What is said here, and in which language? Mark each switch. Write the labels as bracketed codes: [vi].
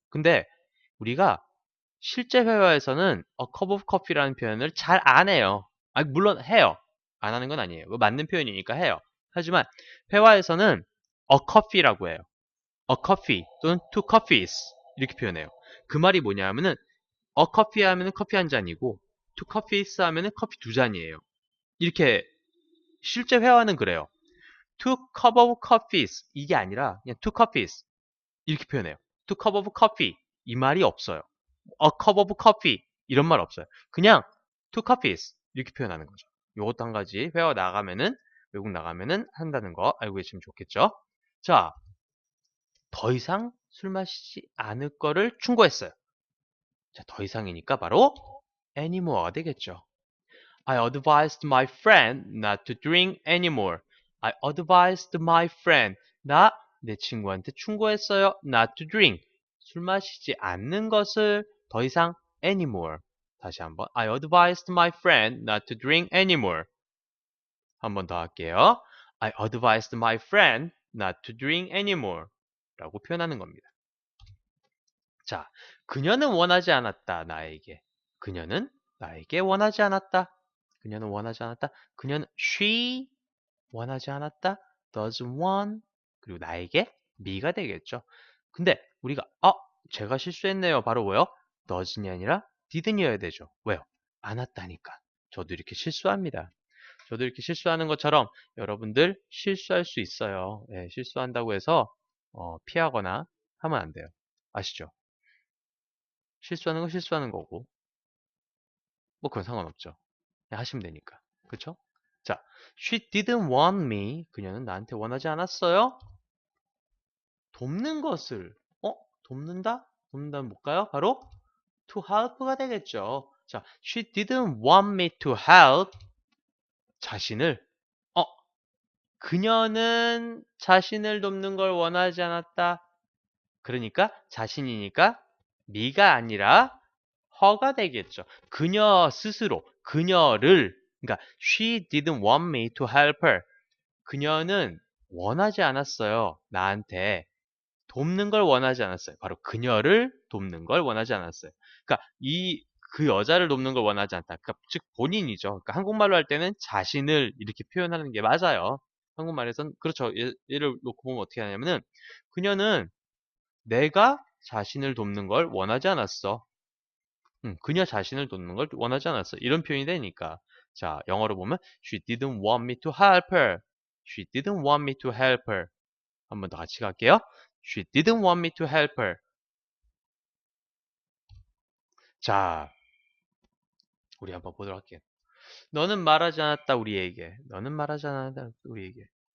[ko] 근데 우리가 실제 회화에서는 [en] a cup of coffee [ko] 라는 표현을 잘 안 해요. 아니, 물론 해요. 안 하는 건 아니에요. 맞는 표현이니까 해요. 하지만 회화에서는 a coffee라고 해요. [en] a coffee 또는 two coffees [ko] 이렇게 표현해요. 그 말이 뭐냐 하면은 a coffee 하면은 커피 한 잔이고 [en] two coffees [ko] 하면은 커피 두 잔이에요. 이렇게 실제 회화는 그래요. [en] two cup of coffees [ko] 이게 아니라 그냥 [en] two coffees [ko] 이렇게 표현해요. [en] two cup of coffee [ko] 이 말이 없어요. [en] a cup of coffee [ko] 이런 말 없어요. 그냥 [en] two coffees [ko] 이렇게 표현하는 거죠. 요것도 한 가지 회화 나가면은 외국 나가면은 한다는 거 알고 계시면 좋겠죠. 자, 더 이상 술 마시지 않을 거를 충고했어요. 자, 더 이상이니까 바로 anymore가 되겠죠. [en] I advised my friend not to drink anymore. I advised my friend. [ko] 내 친구한테 충고했어요. [en] Not to drink. [ko] 술 마시지 않는 것을 더 이상 anymore. 다시 한번. [en] I advised my friend not to drink anymore. [ko] 한 번 더 할게요. [en] I advised my friend not to drink anymore. [ko] 라고 표현하는 겁니다. 자, 그녀는 원하지 않았다. 나에게. 그녀는 나에게 원하지 않았다. 그녀는 원하지 않았다. 그녀는 she 원하지 않았다. [en] doesn't want [ko] 그리고 나에게 me가 되겠죠. 근데 우리가 제가 실수했네요. 바로 뭐요? doesn't이 아니라 didn'이어야 되죠. 왜요? 않았다니까. 저도 이렇게 실수합니다. 저도 이렇게 실수하는 것처럼 여러분들 실수할 수 있어요. 예, 실수한다고 해서 피하거나 하면 안 돼요. 아시죠? 실수하는 건 실수하는 거고 뭐 그건 상관없죠. 그냥 하시면 되니까. 그쵸? 자, [en] she didn't want me. [ko] 그녀는 나한테 원하지 않았어요. 돕는 것을 돕는다? 돕는다는 뭘까요? 바로 to help가 되겠죠. [en] 자, she didn't want me to help. [ko] 자신을 그녀는 자신을 돕는 걸 원하지 않았다. 그러니까 자신이니까 me가 아니라 her가 되겠죠. 그녀 스스로, 그녀를, 그러니까 [en] she didn't want me to help her. [ko] 그녀는 원하지 않았어요. 나한테 돕는 걸 원하지 않았어요. 바로 그녀를 돕는 걸 원하지 않았어요. 그러니까 그 여자를 돕는 걸 원하지 않다. 그러니까 즉 본인이죠. 그러니까 한국말로 할 때는 자신을 이렇게 표현하는 게 맞아요. 한국말에선 그렇죠. 예를 놓고 보면 어떻게 하냐면은 그녀는 내가 자신을 돕는 걸 원하지 않았어. 그녀 자신을 돕는 걸 원하지 않았어. 이런 표현이 되니까. 자, 영어로 보면 [en] She didn't want me to help her. She didn't want me to help her. [ko] 한 번 더 같이 갈게요. [en] She didn't want me to help her. [ko] 자, 우리 한번 보도록 할게요. 너는 말하지 않았다 우리에게. 너는 말하지 않았다 우리에게.